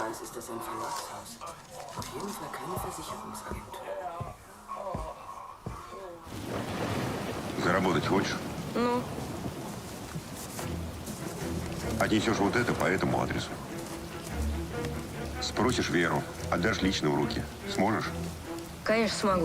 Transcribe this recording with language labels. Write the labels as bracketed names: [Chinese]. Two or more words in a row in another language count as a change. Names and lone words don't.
[German] ist das ein Verlagshaus. Auf jeden Fall keine Versicherungsagentur. [Russian] Заработать хочешь? Ну, Отнесешь вот это по этому адресу. Спросишь Веру, отдашь лично в руки. Сможешь? конечно, смогу.